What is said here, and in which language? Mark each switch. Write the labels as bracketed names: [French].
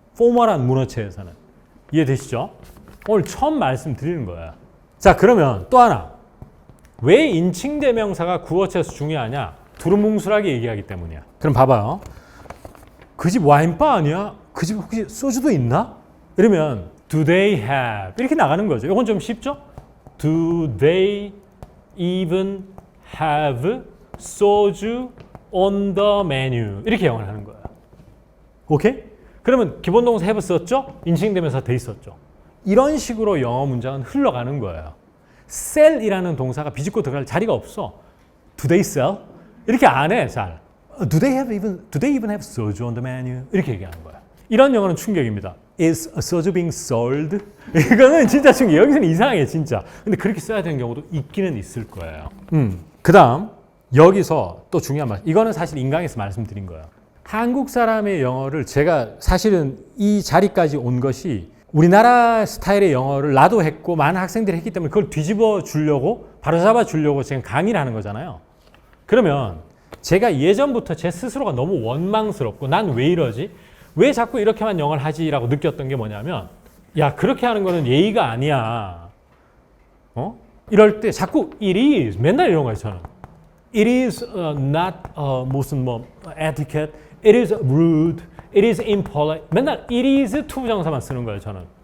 [Korean] 포멀한 문어체에서는. 이해되시죠? 오늘 처음 말씀드리는 거야. 자 그러면 또 하나. 왜 인칭대명사가 구어체에서 중요하냐? 두루뭉술하게 얘기하기 때문이야. 그럼 봐봐요. 그 집 와인바 아니야? 그 집 혹시 소주도 있나? 이러면 [English] do they have [Korean] 이렇게 나가는 거죠. 이건 좀 쉽죠? [English] Do they even have 소주 on the menu [Korean] 이렇게 영어를 하는 거야. 오케이? 그러면 기본 동사 have 썼죠? 인칭대명사 돼 있었죠. 이런 식으로 영어 문장은 흘러가는 거예요. sell이라는 동사가 비집고 들어갈 자리가 없어. [English] Do they sell? [Korean] 이렇게 안 해, 잘. [English] Do they even have soju on the menu? [Korean] 이렇게 얘기하는 거야. 이런 영어는 충격입니다. [English] Is soju being sold? [Korean] 이거는 진짜 충격. 여기서는 이상해, 진짜. 근데 그렇게 써야 되는 경우도 있기는 있을 거예요. 그 다음, 여기서 또 중요한 말. 이거는 사실 인강에서 말씀드린 거예요. 한국 사람의 영어를 제가 사실은 이 자리까지 온 것이 우리나라 스타일의 영어를 나도 했고 많은 학생들이 했기 때문에 그걸 뒤집어 주려고 바로잡아 주려고 지금 강의를 하는 거잖아요. 그러면 제가 예전부터 제 스스로가 너무 원망스럽고 난 왜 이러지? 왜 자꾸 이렇게만 영어를 하지? 라고 느꼈던 게 뭐냐면 야 그렇게 하는 거는 예의가 아니야. 이럴 때 자꾸 [English] it is [Korean] 맨날 이런 거예요 저는. [English] It is not [Korean] 무슨 뭐 [English] etiquette. It is rude. It is impolite. [Korean] 맨날 [English] it is [Korean] 투부정사만 쓰는 거예요, 저는.